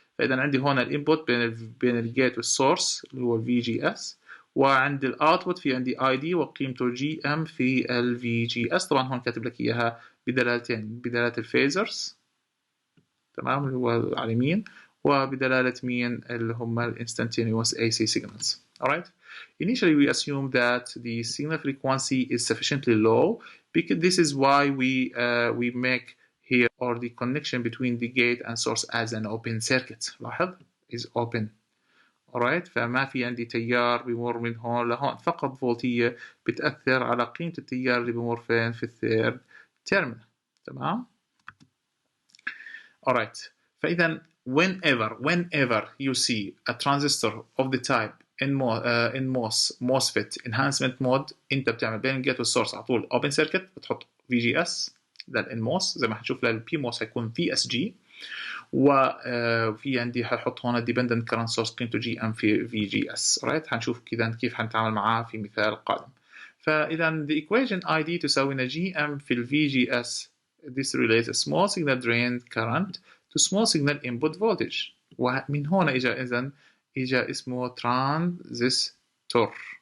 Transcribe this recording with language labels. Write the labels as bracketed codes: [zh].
[ar] فإذا عندي هون الانبوت بين الجيت والسورس اللي هو الفي جي اس، وعند الاوتبوت في عندي اي دي وقيمته جي ام في الفي جي اس. طبعا هون كاتب لك اياها بدلالتين، بدلالة الفيزرز تمام اللي هو على اليمين، وبدلالة مين اللي هم الانستنتينيوس AC signals. [en] Alright? Initially we assume that the signal frequency is sufficiently low because this is why we make here or the connection between the gate and source as an open circuit. [ar] لاحظ [en] is open. Alright? [ar] فما في عندي تيار بيمر من هون لهون، فقط فولتية بتأثر على قيمة التيار اللي بيمر فين؟ في الثيرد تيرمينال. تمام؟ [en] Alright. [ar] فإذا [en] whenever you see a transistor of the type in MOSFET enhancement mode، [ar] انت بتعمل بين الجيت والسورس على طول [en] open circuit، [ar] بتحط VGS للNMOS زي ما حنشوف للPMOS هيكون VSG، وفي عندي ححط هون [en] dependent current source [ar] قيمته GM في VGS. [en] right؟ [ar] حنشوف كذا كيف حنتعامل معاه في مثال قادم. فإذا [en] the equation [ar] ID تساوي لنا GM في VGS. [en] This relates a small signal drain current to small signal input voltage. [ar] ومن هنا إجا اسمه ترانزستور.